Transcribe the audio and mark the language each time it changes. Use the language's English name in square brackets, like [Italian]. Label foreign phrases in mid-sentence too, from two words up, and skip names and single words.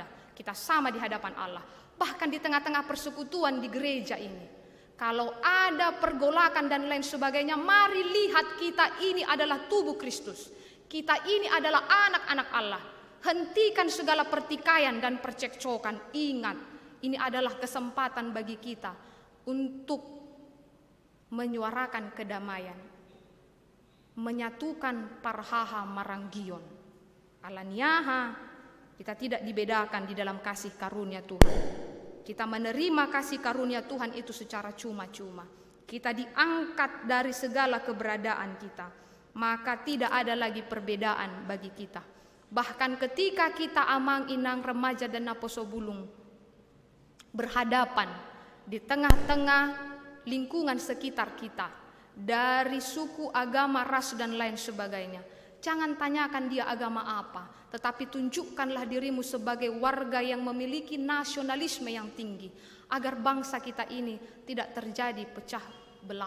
[Indonesian] Kita sama di hadapan Allah. Bahkan di tengah-tengah persekutuan di gereja ini, kalau ada pergolakan dan lain sebagainya, mari lihat kita ini adalah tubuh Kristus. Kita ini adalah anak-anak Allah. Hentikan segala pertikaian dan percekcokan. Ingat, ini adalah kesempatan bagi kita untuk menyuarakan kedamaian, menyatukan [Batak Toba] parhaha maranggion. Alaniaha, [Indonesian] kita tidak dibedakan di dalam kasih karunia Tuhan. Kita menerima kasih karunia Tuhan itu secara cuma-cuma. Kita diangkat dari segala keberadaan kita. Maka tidak ada lagi perbedaan bagi kita. Bahkan ketika kita [Batak Toba] amang inang [Indonesian] remaja dan [Batak Toba] naposo bulung [Indonesian] berhadapan di tengah-tengah lingkungan sekitar kita, dari suku, agama, ras dan lain sebagainya, jangan tanyakan dia agama apa, tetapi tunjukkanlah dirimu sebagai warga yang memiliki nasionalisme yang tinggi, agar bangsa kita ini tidak terjadi pecah belah.